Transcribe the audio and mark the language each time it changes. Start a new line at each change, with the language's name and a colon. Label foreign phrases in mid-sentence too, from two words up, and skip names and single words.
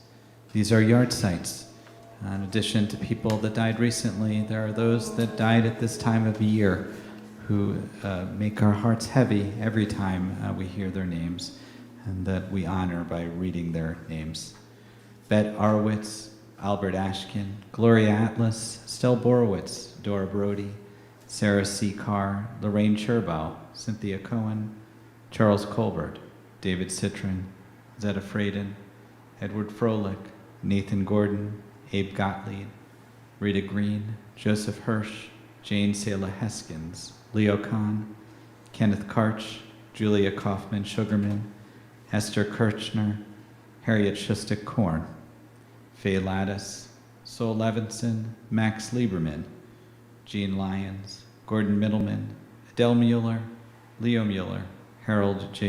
English: These are yard sites. In addition to people that died recently, there are those that died at this time of year who make our hearts heavy every time we hear their names, and that we honor by reading their names. Bet Arwitz, Albert Ashkin, Gloria Atlas, Stel Borowitz, Dora Brody, Sarah C. Carr, Lorraine Cherbow, Cynthia Cohen, Charles Colbert, David Citron, Zetta Fraden, Edward Froelich, Nathan Gordon, Abe Gottlieb, Rita Green, Joseph Hirsch, Jane Sela Heskins, Leo Kahn, Kenneth Karch, Julia Kaufman Sugarman, Esther Kirchner, Harriet Shustak Korn, Faye Lattis, Sol Levinson, Max Lieberman, Jean Lyons, Gordon Middleman, Adele Mueller, Leo Mueller, Harold J.